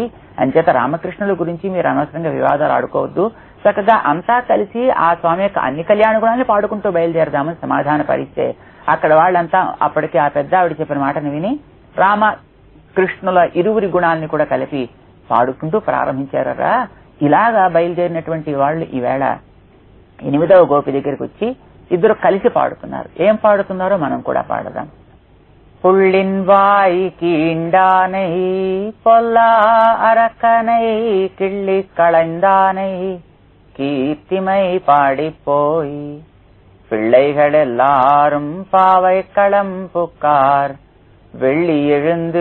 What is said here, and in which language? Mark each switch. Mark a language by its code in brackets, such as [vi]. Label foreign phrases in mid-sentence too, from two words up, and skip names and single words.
[te] అంచేత రామకృష్ణుల గురించి మీరు అనవసరంగా వివాదాలు ఆడుకోవద్దు, చక్కగా అంతా కలిసి ఆ స్వామి యొక్క అన్ని కళ్యాణ గుణాన్ని పాడుకుంటూ బయలుదేరదామని సమాధాన పరిస్తే అక్కడ వాళ్ళంతా అప్పటికి ఆ పెద్ద ఆవిడ చెప్పిన మాటను విని రామ కృష్ణుల ఇరువురి గుణాలని కూడా కలిపి పాడుకుంటూ ప్రారంభించారా. ఇలాగా బయలుదేరినటువంటి వాళ్ళు ఈవేళ 8వ గోపి దగ్గరికి వచ్చి ఇద్దరు కలిసి పాడుతున్నారు. ఏం పాడుతున్నారో మనం కూడా పాడదాం. [ta] புள்ளின் வாய் கீண்டானை பொல்லா அரக்கனை கிள்ளி களைந்தானை கீர்த்திமை பாடிப்போய் பிள்ளைகள் எல்லாரும் பாவை களம் புக்கார் வெள்ளி எழுந்து